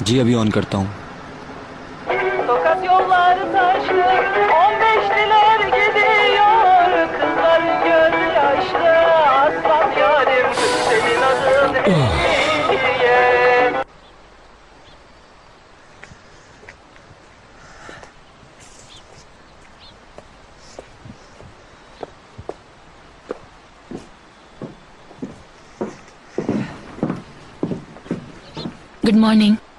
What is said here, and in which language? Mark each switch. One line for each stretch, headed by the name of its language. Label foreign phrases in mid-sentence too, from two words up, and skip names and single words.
Hindi: जी अभी ऑन करता हूँ।
Turkish: Tokat yollar taşlı, 15'liler gidiyor, kızlar gözü yaşlı, aslan yarim, senin adın Hediye.
English: good morning.